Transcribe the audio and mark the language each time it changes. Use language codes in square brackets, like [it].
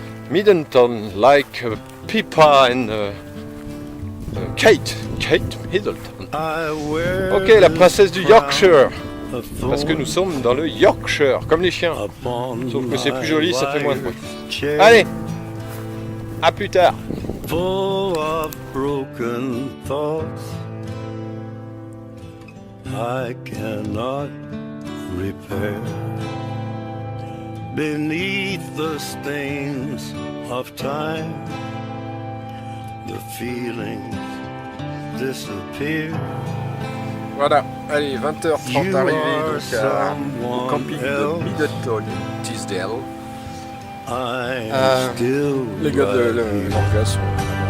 [en] Middleton, like Pippa and Kate Middleton. [fr] Ok, la princesse du Yorkshire. Parce que nous sommes dans le Yorkshire, comme les chiens. Sauf que c'est plus joli, ça fait moins de bruit. Allez, à plus tard. [en] Full of broken thoughts I cannot repair. Beneath the stains of time, the feelings disappear. [fr] Voilà, allez, 20h30 arrivé donc au camping de Middleton, Teesdale. Les gars de l'Angleterre sont là-bas.